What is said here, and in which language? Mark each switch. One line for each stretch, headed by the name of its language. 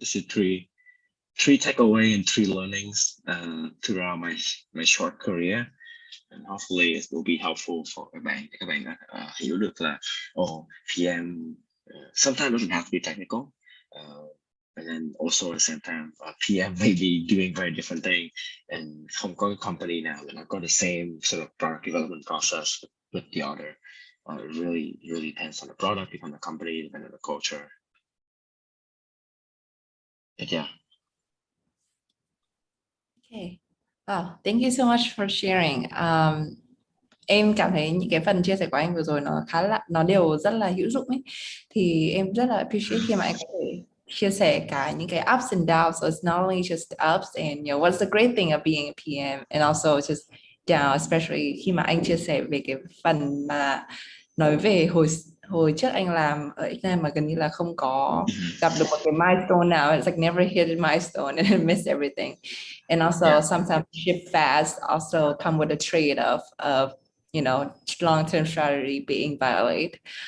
English: This is three takeaway and 3 learnings throughout my short career, and hopefully it will be helpful for
Vietnamese: các bạn đã hiểu được là
English: PM sometimes doesn't have to be technical, and then also at the same time PM may be doing very different thing, and
Vietnamese: không có company nào là nó có
English: the same sort of product development process with the other. It really depends on the product, depends on the company, depends on the culture. But yeah. Okay. Wow, thank you so much for sharing.
Vietnamese: Em cảm thấy những cái phần chia sẻ của anh vừa rồi nó đều rất là hữu dụng ấy. Thì em rất là appreciate khi mà anh có thể chia sẻ cả những cái
English: ups and downs. So it's not only just the ups and what's the great thing of being a PM, and also just down, especially
Vietnamese: khi mà anh chia sẻ về cái phần mà nói về hồi trước anh làm ở Vietnam mà gần như là không có gặp được một cái milestone nào.
English: It's like never hit a milestone and miss everything. And also sometimes ship fast also come with a trade-off of long-term strategy being violated.